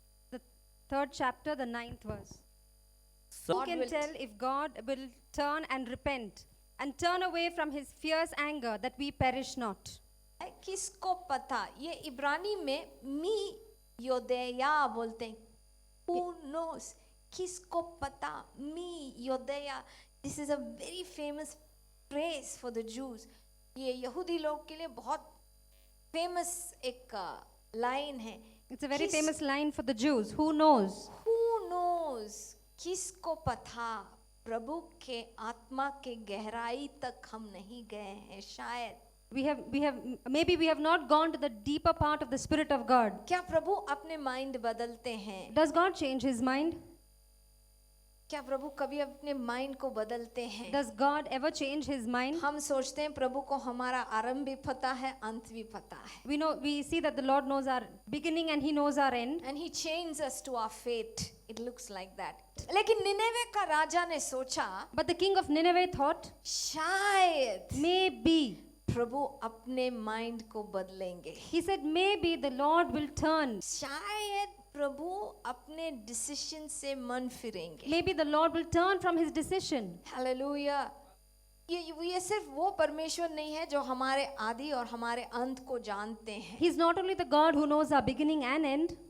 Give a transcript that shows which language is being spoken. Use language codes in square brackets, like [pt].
[en] the 3rd chapter, the 9th verse. Who God can will tell if God will turn and repent and turn away from his fierce anger that we perish not? [hi] किसको पता? ये इब्रानी में [he] मी योदेया [hi] बोलते हैं. [en] Who knows? [hi] किसको पता? [he] मी योदेया. [en] This is a very famous phrase for the Jews. [hi] ये यहूदी लोग के लिए बहुत famous एक लाइन है. [en] It's a very [hi] किस- [en] famous line for the Jews. Who knows? Who knows? [hi] किसको पता? प्रभु के आत्मा के गहराई तक हम नहीं गए हैं शायद. [en] Maybe we have not gone to the deeper part of the Spirit of God. [hi] क्या प्रभु अपने माइंड बदलते हैं? [en] Does God change his mind? [hi] क्या प्रभु कभी अपने माइंड को बदलते हैं? [en] Does God ever change his mind? [hi] हम सोचते हैं प्रभु को हमारा आरंभ भी पता है, अंत भी पता है. [en] We see that the Lord knows our beginning and he knows our end. And he chains us to our fate. It looks like that. [hi] लेकिन निनेवे का राजा ने सोचा [en] But the king of Nineveh thought, [hi] शायद [en] maybe. [hi] प्रभु अपने mind को बदलेंगे. [en] He said, maybe the Lord will turn. [hi] शायद प्रभु अपने डिसीजन से मन फिरेंगे. [en] Maybe the Lord will turn from his decision. [hi] Hallelujah. ये सिर्फ वो परमेश्वर नहीं है जो हमारे आदि और हमारे अंत को जानते हैं. [en] He's not only the God who knows our beginning and end,